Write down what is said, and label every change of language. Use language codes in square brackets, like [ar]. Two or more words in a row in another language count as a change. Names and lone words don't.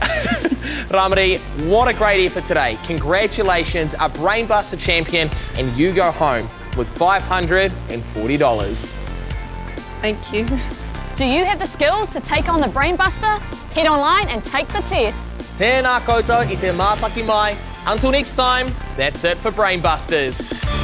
[en] Ramadi, what a great effort today. Congratulations, a Brainbuster champion, and you go home with $540. Thank you. Do you have the skills to take on the Brainbuster? Head online and take the test. [mi] Tēnā koutou I te mātaki mai. [en] Until next time, that's it for Brainbusters.